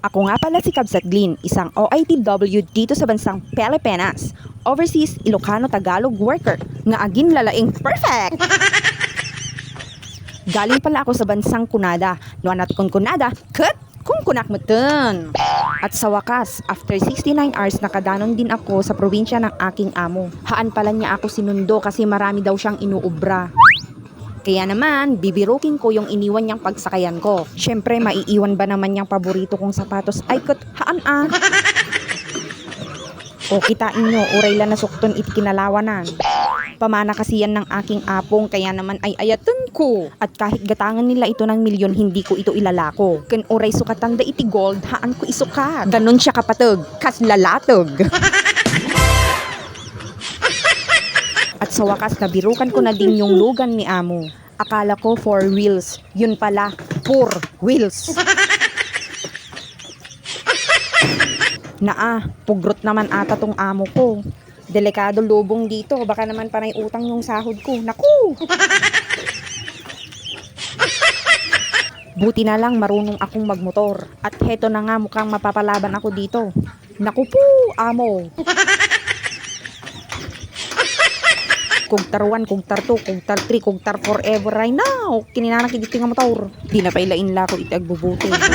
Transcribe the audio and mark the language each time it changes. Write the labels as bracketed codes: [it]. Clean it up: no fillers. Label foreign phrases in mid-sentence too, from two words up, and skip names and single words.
[tl] Ako nga pala si Kabsat Glynn, isang OITW dito sa bansang Pilipinas. [en] Overseas Ilocano Tagalog worker. [ilo] Nga agin lalaing perfect! [tl] Galing pala ako sa bansang Kunada. Nuanat kong Kunada, cut! Kung kunak mo dun. At sa wakas, after 69 hours nakadanon din ako sa probinsya ng aking amo. Haan pala niya ako sinundo kasi marami daw siyang inuubra. Kaya naman, bibirukin ko yung iniwan niyang pagsakayan ko. Siyempre, maiiwan ba naman niyang paborito kong sapatos? Ay, [ilo] haan ah! O kitain nyo, uray lang na sukton iti kinalawanan. [tl] Pamana kasi yan ng aking apong, kaya naman ay ayatan ko. At kahit gatangan nila ito ng milyon, hindi ko ito ilalako. [ilo] Ken uray sukatan da iti gold, haan ko isukat. Ganon siya kapatog, kas lalatog. [tl] At sa wakas, nabirukan ko na din yung lugan ni amo. Akala ko [en] for wheels, [tl] yun pala, [en] for wheels. [tl] Pugrot naman ata tong amo ko. Delikado lubong dito, baka naman panay utang yung sahod ko. Naku! Buti na lang marunong akong magmotor. At heto na nga mukhang mapapalaban ako dito. Naku po, [ilo] amo! Kugtar 1, kugtar 2, kugtar 3, kugtar [en] forever right now. [ilo] Kininanang kiditi nga motor. Di na pailain la ko iti agbubuti.